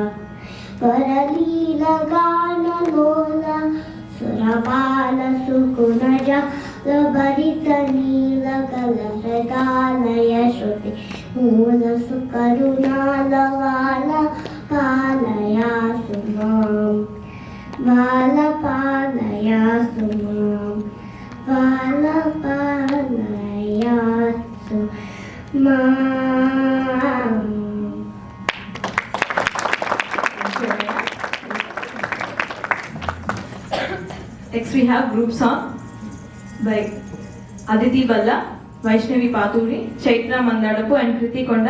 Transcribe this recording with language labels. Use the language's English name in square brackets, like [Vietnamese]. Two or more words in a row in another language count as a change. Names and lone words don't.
[Telugu] వరలీల గాన లోల సురపాల సుకునజ భరిత నీల కలహృదాలయ శ్రుతి మూల సుకరుణాలవాల పాలయ సుమాం బాల పాలయ సుమాం బాల పాలయ సుమాం ಬಾಲ ಪಾಲಯ ಸುಮಾಂ ಬಾಲ ಪಾಲಯ ಸುಮಾಂ. [English] Next we have group song by Aditi Balla, Vaishnavi Paturi, Chaitra Mandadapu and Kriti Konda.